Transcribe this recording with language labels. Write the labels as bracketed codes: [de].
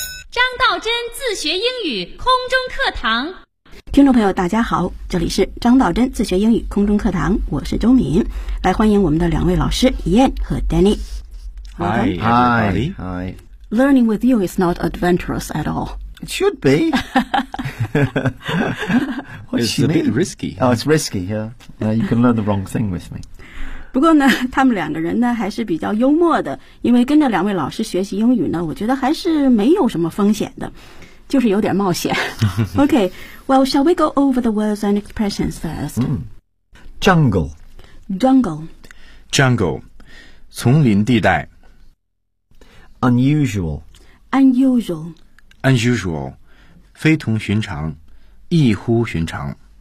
[zh] 张道真自学英语空中课堂。听众朋友大家好，这里是张道真自学英语空中课堂，我是周敏，来欢迎我们的两位老师 Ian 和 Danny。 [en] Hi, everybody. Hi. Learning with you is not adventurous at all. It should be. It's a bit risky. Oh, it's risky, yeah. You can learn the wrong thing with me. [zh] 不过呢，他们两个人呢还是比较幽默的，因为跟着两位老师学习英语呢，我觉得还是没有什么风险的，就是有点冒险。 [en] Okay, well, shall we go over the words and expressions first? Jungle. Jungle. [zh] Jungle. 丛林地带。 [en] Unusual. Unusual. [zh] Unusual. 非同寻常，异乎寻常。